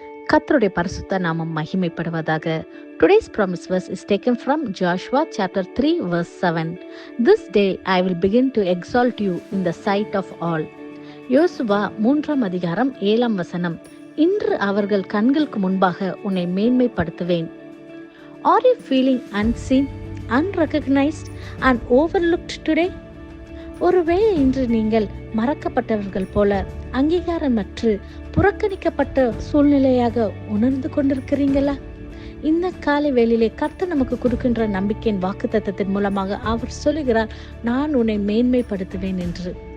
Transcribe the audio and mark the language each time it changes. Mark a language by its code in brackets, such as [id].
[ta] கர்த்தருடைய பரிசுத்த நாமம் மகிமைப்படுவதாக. [en] Today's promise verse is taken from Joshua chapter 3 verse 7. This day I will begin to exalt you in the sight of all. [ta] யோசுவா 3 அதிகாரம் 7 வசனம். இன்று அவர்கள் கண்களுக்கு முன்பாக உன்னை மேன்மைப்படுத்துவேன். [en] Are you feeling unseen, unrecognized and overlooked today? [ta] ஒருவேளை இன்று நீங்கள் மறக்கப்பட்டவர்கள் போல அங்கீகாரமற்று புறக்கணிக்கப்பட்ட சூழ்நிலையாக உணர்ந்து கொண்டிருக்கிறீங்களா? இந்த காலை வேளையிலே கர்த்தர் நமக்கு கொடுக்கின்ற நம்பிக்கையின் வாக்குத்தத்தத்தின் மூலமாக அவர் சொல்லுகிறார், நான் உன்னை மேன்மைப்படுத்துவேன் என்று.